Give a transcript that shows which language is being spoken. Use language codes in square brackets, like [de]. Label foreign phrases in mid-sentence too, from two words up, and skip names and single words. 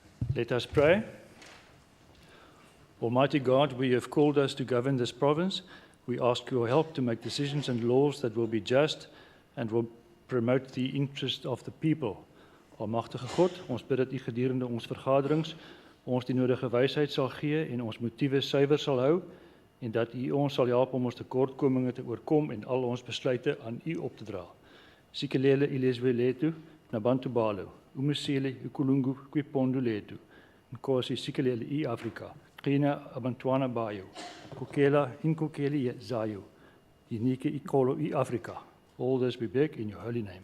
[en] Let us pray. Almighty God, we have called us to govern this province. We ask your help to make decisions and laws that will be just and will promote the interest of the people. [af] Almagtige God, ons bid dat u gedurende ons vergaderings ons die nodige wysheid sal gee en ons motiewe suiwer sal hou en dat u ons sal help om ons tekortkominge te oorkom en al ons besluite aan u op te dra. [xh] Sikelele ilezwe letu, nabantu balo, umusele ukulungu kwipondo letu, nkosi sikelele I Afrika, qina abantwana bayo, kokela inkokeli zayo, unike ikolo I Afrika. [en] All this we beg in your holy name.